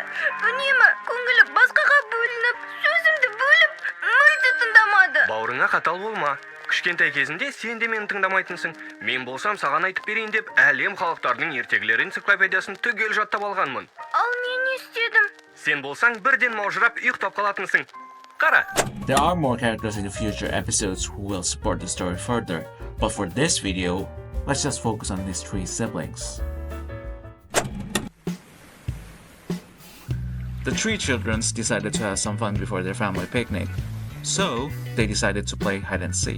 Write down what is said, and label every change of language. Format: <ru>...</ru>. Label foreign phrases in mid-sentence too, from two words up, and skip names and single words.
<kk>Үнемі көңілі басқаға бөлініп, сөзімді бөліп, мүлде тыңдамады. Бауырыңа қатал болма. Кішкентай кезінде сен де мені тыңдамайтынсың. Мен болсам саған айтып берейін деп, әлем халықтарының ертегілер энциклопедиясын түгел жаттап алғанмын. Ал мен не істедім? Сен болсаң бірден маужырап ұйықтап қалатынсың. Қара!</kk> <en>There are more characters in the future episodes who will support the story further, but for this video, let's just focus on these three siblings. The three children decided to have some fun before their family picnic, so they decided to play hide and seek.</en>